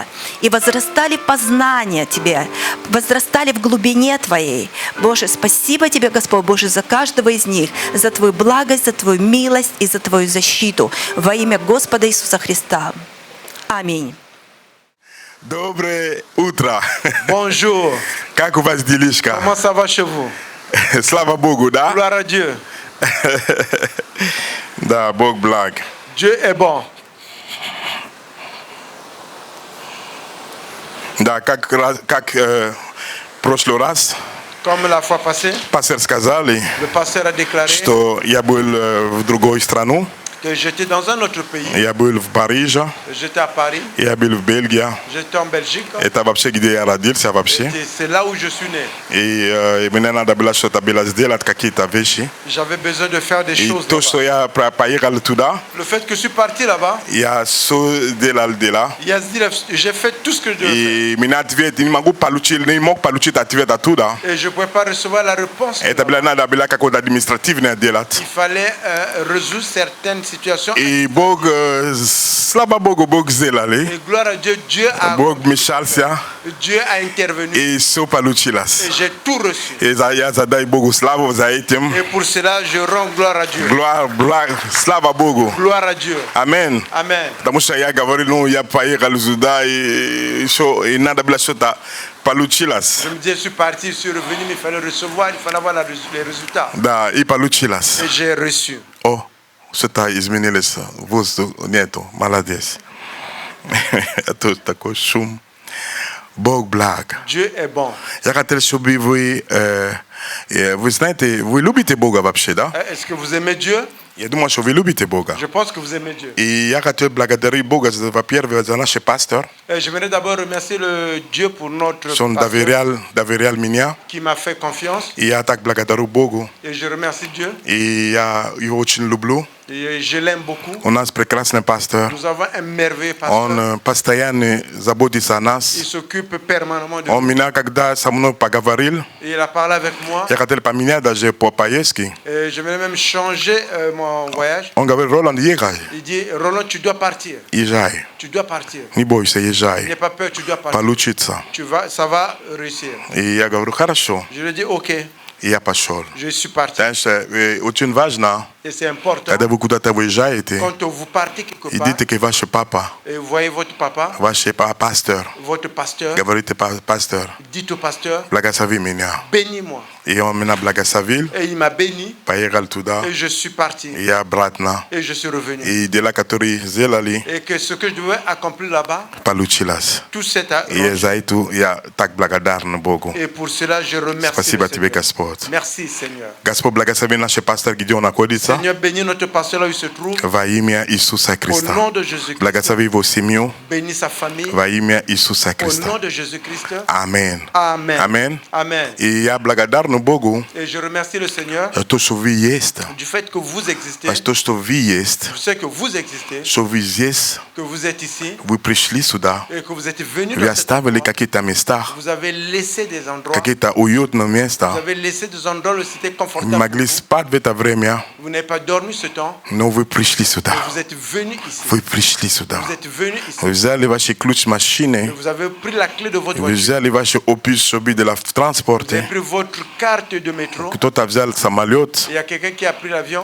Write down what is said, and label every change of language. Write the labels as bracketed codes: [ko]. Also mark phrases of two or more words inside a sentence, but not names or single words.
[ru] И возрастали в познание Тебя, возрастали в глубине Твоей. Боже, спасибо Тебе, Господь Боже, за каждого из них, за Твою благость, за Твою милость и за Твою защиту. Во имя Господа Иисуса Христа. Аминь. Доброе утро. [fr] Bonjour. [ru] Как у вас делишка? [fr] Comment ça va chez vous? [ru] Слава Богу, да? [fr] Gloire à Dieu. [ru] Да, Бог благ. [fr] Dieu est bon. [ru] Да, как прошлый раз [fr] Comme la fois passée, [ru] пастор сказали, [fr] le pasteur a déclaré [ru] что я был в другой страну. [fr] que j'étais dans un autre pays. [ru] Я был в Париже, [fr] J'étais à Paris, [ru] я был в Бельгии. [fr] j'étais en Belgique. [ru] Это вообще где я родился вообще. [fr] Et c'est là où je suis né. [ru] И мне надо было что-то сделать, какие-то вещи. [fr] J'avais besoin de faire des [ru] И [fr] choses [ru] то, что [fr] là-bas. [ru] я поехал туда, [fr] Le fait que je suis parti là-bas, [ru] я все делал дела. [fr] j'ai fait tout ce que je devais faire. [ru] И меня ответ, не мог получить ответ оттуда. [fr] Et je ne pouvais pas recevoir la réponse. [ru] Это надо было какое-то административное делать. [fr] Il fallait résoudre certaines situations. [ru] И Бог, слава Богу, Бог сделали. [fr] Et gloire à Dieu, [ru] Бог вмешался, [fr] Dieu a intervenu. [ru] и все получилось. [fr] Et j'ai tout reçu. [ru] И я задай Богу славу за этим. [fr] Et pour cela, je rends gloire à Dieu. [ru] Слава Богу. [fr] Gloire à Dieu. [ru] Аминь. [fr] Amen. [ru] Потому что я говорил, я поехал сюда, и надо было что-то получилось. [fr] Je me dis, je suis parti, je suis revenu, mais il fallait recevoir, il fallait avoir les résultats. [ru] Да, и получилось. [fr] Et j'ai reçu. [ru] О, что-то изменилось. Воздух нету, молодец. Это такой шум. Бог благ. [fr] Dieu est bon. [ru] Я хотел, чтобы вы знаете, вы любите Бога вообще, да? [fr] Est-ce que vous aimez Dieu? [ru] Я думаю, что вы любите Бога. [fr] Je pense que vous aimez Dieu. [ru] И я хотел благодарить Бога, во-первых, за наш пастор, [fr] Et j'aimerais d'abord remercier le Dieu pour notre [ru] что он [fr] pasteur [ru] доверял меня. [fr] qui m'a fait confiance. [ru] И я так благодарю Богу. [fr] Et je remercie Dieu. [ru] И я его очень люблю. [fr] Et je l'aime beaucoup. [ru] У нас прекрасный пастор. [fr] Nous avons un merveilleux pasteur. [ru] Он постоянно заботится о [fr] Il [ru] нас. [fr] s'occupe permanemment de [ru] Он [fr] nous. [ru] меня, когда со мной поговорил, [fr] Et il a parlé avec moi. [ru] я хотел поменять даже по поездке. [fr] Et je vais même changer mon voyage. [ru] Он говорит, Роланд, езжай, [fr] Il dit, Roland, tu dois partir. [ru] езжай. [fr] Tu dois partir. [ru] Не бойся, [fr] N'aie [ru] езжай. [fr] pas peur, tu dois partir. [ru] Получится. [fr] Ça va réussir. [ru] И я говорю, хорошо. [fr] Je lui ai dit, ok, [ru] И я пошел. [fr] je suis parti. [ru] Потому что очень важно, [fr] Et c'est important. [ru] когда вы куда-то выезжаете, [fr] Quand vous partez quelque [ru] и [fr] part, [ru] дите que ваш папа, [fr] et vous voyez votre papa, [ru] ваш пастор, [fr] votre pasteur, [ru] говорите, пастор, [fr] dites au pasteur, [ru] благослови меня. [fr] bénis-moi. [ru] И он меня благословил, [fr] Et il m'a béni, [ru] поехал туда, [fr] et je suis parti. [ru] и я обратно. [fr] Et je suis revenu. [ru] И дела, которые сделали, [fr] Et que ce que je devais accomplir là-bas, [ru] получилось. [fr] tout cet [ru] И за это я так благодарен Богу. [fr] Et pour cela, je remercie [ru] Спасибо [fr] le [ru] тебе, [fr] Seigneur. [ru] Господь. [fr] Merci, Seigneur. [ru] Господь, благослови наш пастор, где он находится, [fr] Seigneur, bénis notre pasteur là où il se trouve. [ru] во имя Иисуса [fr] Au [ru] Христа. [fr] nom de Jésus-Christ. [ru] Благослови его семью, [fr] Bénis sa famille. [ru] во имя Иисуса [fr] Au [ru] Христа. [fr] nom de Jésus-Christ. [ru] Аминь. [fr] Amen. [ru] Аминь. [fr] Amen. [ru] И я благодарен Богу [fr] Et je remercie le Seigneur [ru] за то, что вы есть. [fr] du fait que vous existez. Parce que [ru] то, что вы есть, [fr] Je sais que vous existez, [ru] что вы здесь, [fr] que vous êtes ici [ru] вы пришли сюда, [fr] et que vous êtes venus [ru] вы [fr] dans cet [ru] оставили [fr] endroit. [ru] какие-то места, [fr] Vous avez laissé des endroits. [ru] какие-то уютные [fr] Vous [ru] места. [fr] avez laissé des endroits où c'était [ru] Вы [fr] confortable. [ru] могли спать в это время, [fr] Vous n'avez pas dormi ce temps. [ru] Но вы пришли сюда. [fr] Vous êtes venus ici. [ru] Вы пришли сюда. [fr] Vous êtes venus ici. [ru] Вы взяли ваши ключ машины. [fr] Vous avez pris la clé de votre [ru] Вы [fr] voiture. [ru] взяли ваши опись собі для [fr] Vous avez [ru] транспорта. [fr] pris votre carte de métro. [ru] Кто-то взял самолет, [fr] Il y a quelqu'un qui a pris l'avion.